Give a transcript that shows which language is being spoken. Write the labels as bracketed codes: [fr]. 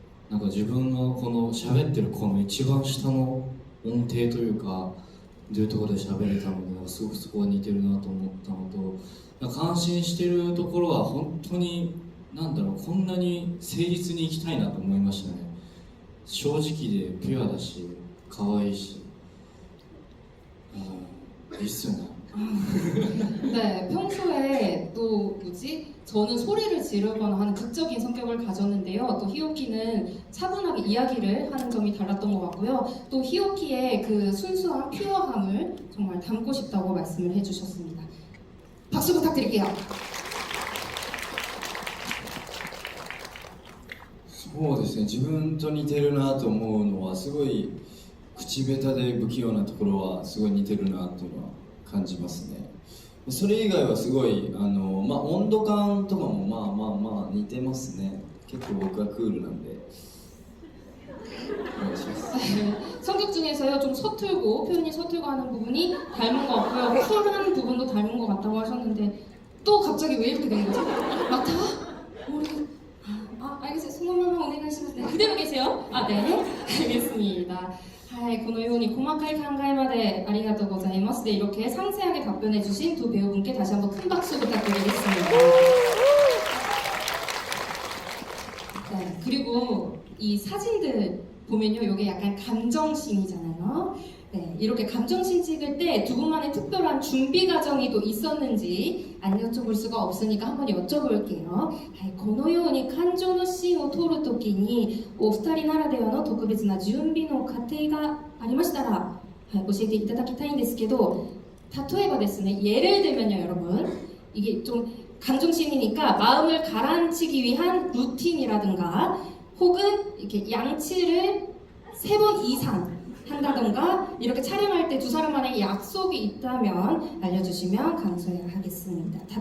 [ja] なんか自分のこの喋ってるこの一番下の音程というかというところで喋れたので、すごくそこは似てるなと思ったのと、感心してるところは本当になんだろう、こんなに誠実に生きたいなと思いましたね。正直でピュアだし可愛いし、いいっすよね。 [ko] 네, 평소에 또 뭐지? 저는 소리를 지르거나 하는 극적인 성격을 가졌는데요. 또 히오키는 차분하게 이야기를 하는 점이 달랐던 것 같고요. 또 히오키의 그 순수한 퓨어함을 정말 담고 싶다고 말씀을 해주셨습니다. 박수 부탁드릴게요. [ja] そうですね、自分と似てるなと思うのはすごい口下手で不器用なところはすごい似てるなというのは感じますね。それ以外はすごい温度感とかも似てますね。結構僕はクールなんでお願いします。 [ko] 성격 중에서요, 좀 서툴고 표현이 서툴고 하는 부분이 닮은 것 같고요. 쿨한 부분도 닮은 것 같다고 하셨는데 또 갑자기 왜 이렇게 된 거죠? 맞다? 우리 알겠어요. 손만 오네가시마스. 네, 그대로 계세요? 네, 알겠습니다. [ja] はい、このように細かい考えまでありがとうございます。で、 [ko] 이렇게 상세하게 답변해 주신 두 배우분께 다시 한번 큰 박수 부탁드리겠습니다. 네, 그리고 이 사진들 보면요, 이게 약간 감정씬이잖아요. 네, 이렇게 감정씬 찍을 때 두 분만의 특별한 준비 과정이 또 있었는지 안 여쭤볼 수가 없으니까 한번 여쭤볼게요. [ja] このように感情のシーンを撮るときにお二人ならではの特別な準備の過程がありましたら、教えていただきたいんですけど、例えばですね, [ko] 예를 들면요, 여러분, 이게 좀 감정씬이니까 마음을 가라앉히기 위한 루틴이라든가 혹은 이렇게 양치를 3번 이상 한다던가 이렇게 촬영할 때 두 사람 간의 약속이 있다면 알려주시면 감사하겠습니다.